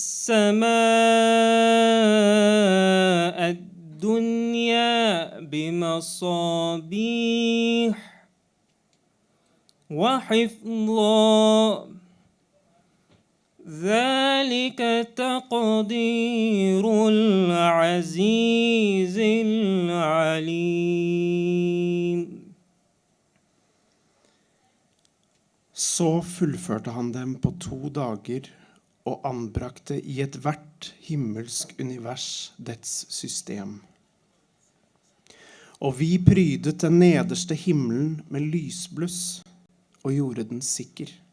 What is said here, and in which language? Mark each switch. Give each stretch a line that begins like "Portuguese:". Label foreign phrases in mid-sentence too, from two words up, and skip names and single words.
Arabic: السماء الدنيا بمصابيح وحفظا ذلك تقدير العزيز العليم.
Norwegian: Så fullførte han dem på 2 dager og anbrakte i ethvert himmelsk univers dets system. Og vi prydet den nederste himmelen med lysbluss og gjorde den sikker.